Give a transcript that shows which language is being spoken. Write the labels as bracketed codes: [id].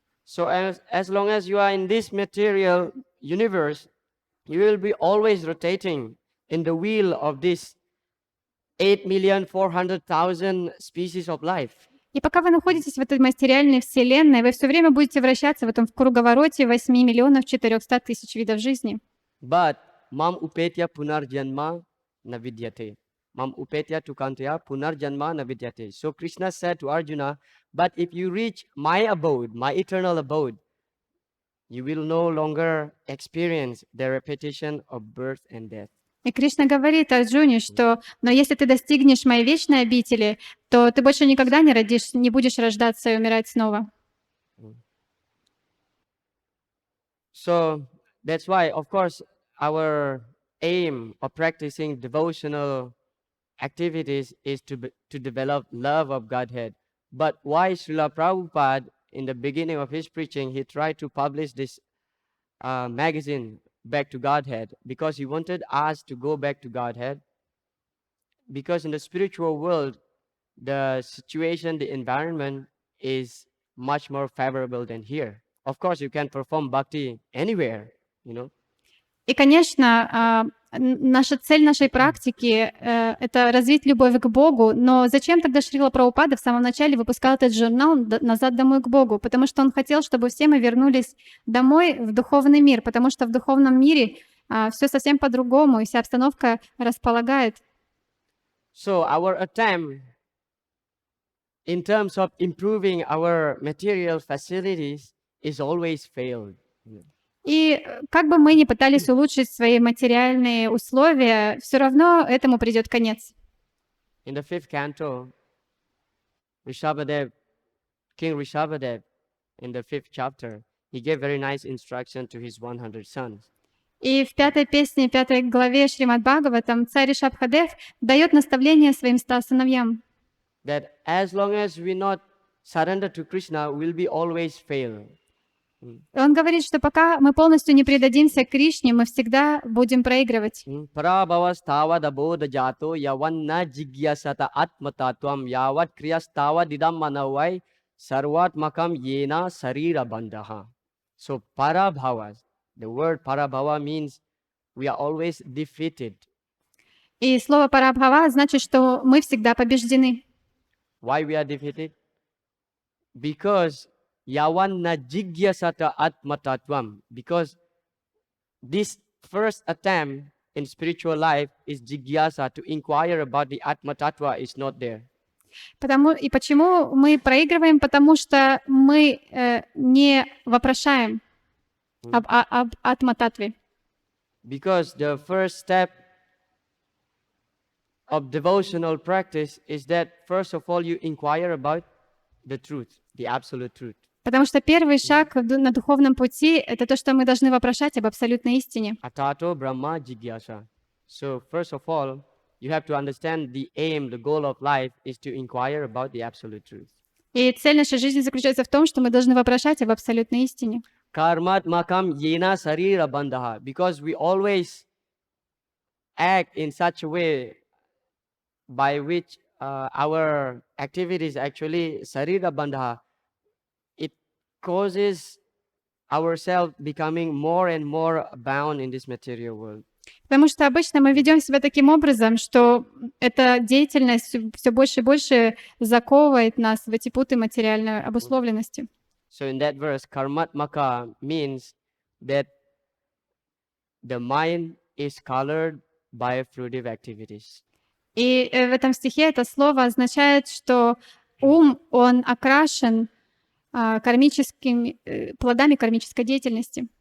[en] So as long as you are in this material universe, you will be always rotating in the wheel of this 8,400,000 species of life. [ru] И пока вы находитесь в этой материальной вселенной, вы все время будете вращаться в этом круговороте 8 миллионов 400 тысяч видов жизни. [sa] But mam upetya punarjanma navidyate. Mam upetya tukantya punarjanma navidyate. [en] So Krishna said to Arjuna, but if you reach my abode, my eternal abode, you will no longer experience the repetition of birth and death. [ru] И Кришна говорит Арджуне, что «но если ты достигнешь моей вечной обители, то ты больше никогда не будешь рождаться и умирать снова». [en] So that's why, of course, our aim of practicing devotional activities is to develop love of Godhead. But why Srila Prabhupada, in the beginning of his preaching, he tried to publish this magazine, Back to Godhead, because he wanted us to go back to Godhead. Because in the spiritual world, the situation, the environment is much more favorable than here. Of course, you can perform bhakti anywhere, you know. [ru] И, конечно, наша цель нашей практики — это развить любовь к Богу, но зачем тогда Шрила Прабхупада в самом начале выпускал этот журнал «Назад домой к Богу»? Потому что он хотел, чтобы все мы вернулись домой в духовный мир, потому что в духовном мире все совсем по-другому, и вся обстановка располагает. [en] So our attempt in terms of improving our material facilities is always failed. [ru] И как бы мы ни пытались улучшить свои материальные условия, все равно этому придет конец. [en] In the 5th canto, King Rishabhadev, in the 5th chapter, he gave very nice instruction to his 100 sons. [ru] И в 5-й песне, 5-й главе Шримад Бхагаватам царь Ришабхадев дает наставление своим 100 сыновьям. [en] That as long as we not surrender to Krishna, we'll be always fail. [ru] Он говорит, что пока мы полностью не предадимся Кришне, мы всегда будем проигрывать. [sa] Parabhavastava dabodha jato yavanna jigyasata atmatatvam yavat kriyastava didam manavai sarvatmakam yena sarira bandhaha. [en] So parabhavas, the word parabhava means we are always defeated. [ru] И слово «парабхава» значит, что мы всегда побеждены. [en] Why we are defeated? Because [sa] yavanna jigyasata atmatatvam. [en] Because this first attempt in spiritual life is jigyasa, to inquire about the atma tattva is not there. [ru] Почему мы проигрываем? Потому что мы не вопрошаем об атма-татве. [en] Because the first step of devotional practice is that first of all you inquire about the truth, the absolute truth. [ru] Потому что первый шаг на духовном пути — это то, что мы должны вопрошать об абсолютной истине. [sa] Atato Brahma Jigyasa. [en] So first of all, you have to understand the aim, the goal of life is to inquire about the absolute truth. [ru] И цель нашей жизни заключается в том, что мы должны вопрошать об абсолютной истине. [sa] Karmat makam yena sarira bandhaha. [en] Because we always act in such a way by which our activities actually [sa] sarira bandhaha. [en] It causes ourselves becoming more and more bound in this material world. [ru] Потому что обычно мы ведем себя таким образом, что эта деятельность все больше и больше заковывает нас в эти путы материальной обусловленности. [en] So in that verse, karmatmaka means that the mind is colored by fruitive activities. [ru] И в этом стихе это слово означает, что ум, он окрашен плодами кармической деятельности.